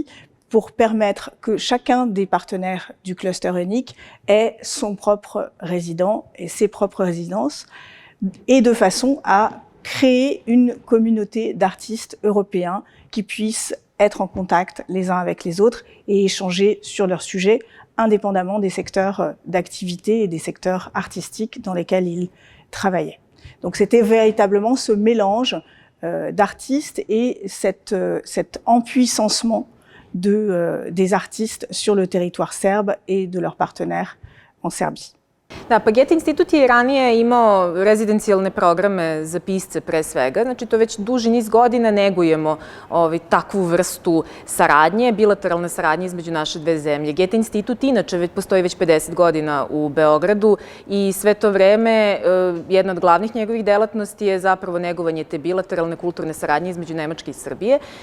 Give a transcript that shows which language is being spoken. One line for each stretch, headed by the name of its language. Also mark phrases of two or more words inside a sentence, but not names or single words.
French: pour permettre que chacun des partenaires du cluster unique ait son propre résident et ses propres résidences, et de façon à créer une communauté d'artistes européens qui puissent être en contact les uns avec les autres et échanger sur leurs sujets, indépendamment des secteurs d'activité et des secteurs artistiques dans lesquels ils travaillaient. Donc c'était véritablement ce mélange d'artistes et cet empuissancement des artistes sur le territoire serbe et de leurs partenaires en Serbie.
Serbian: Da, pa Goethe institut je ranije imao rezidencijalne programe za pisce pre svega, znači to već duži niz godina negujemo takvu vrstu saradnje, bilateralne saradnje između naše dve zemlje. Goethe institut inače postoji već 50 godina u Beogradu i sve to vreme jedna od glavnih njegovih delatnosti je zapravo negovanje te bilateralne kulturne saradnje između Nemačke i Srbije.